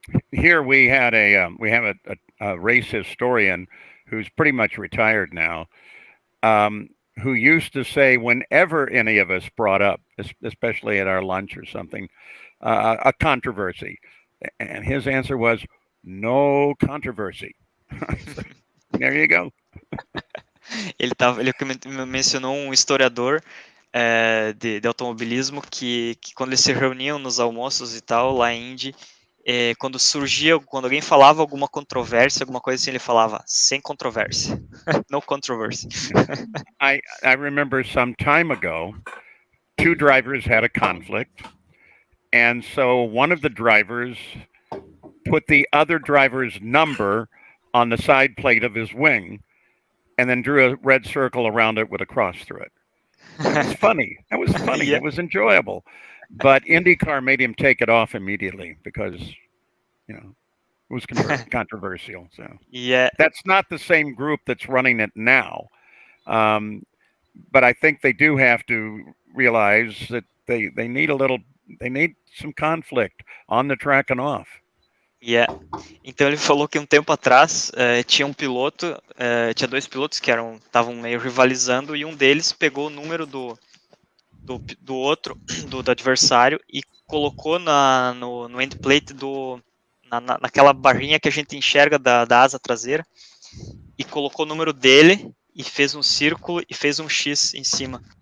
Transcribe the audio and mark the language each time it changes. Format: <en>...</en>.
<en>Here we have a race historian who's pretty much retired now, who used to say whenever any of us brought up, especially at our lunch or something, a controversy, and his answer was no controversy. There you go.</en> <pt>Ele mencionou um historiador de automobilismo que quando eles se reuniam nos almoços e tal, lá em Indy, quando alguém falava alguma controvérsia, alguma coisa assim, ele falava, sem controvérsia.</pt> <en>No controversy. I remember some time ago, 2 drivers had a conflict, and so one of the drivers put the other driver's number on the side plate of his wing, and then drew a red circle around it with a cross through it. It was funny. It was funny. Yeah. It was enjoyable. But IndyCar made him take it off immediately because, it was controversial. So yeah, that's not the same group that's running it now. But I think they do have to realize that they need some conflict on the track and off. Yeah.</en> <pt>Então ele falou que um tempo atrás tinha tinha 2 pilotos que estavam meio rivalizando, e um deles pegou o número do outro, do adversário, e colocou no endplate naquela barrinha que a gente enxerga da asa traseira, e colocou o número dele e fez um círculo e fez um X em cima.</pt>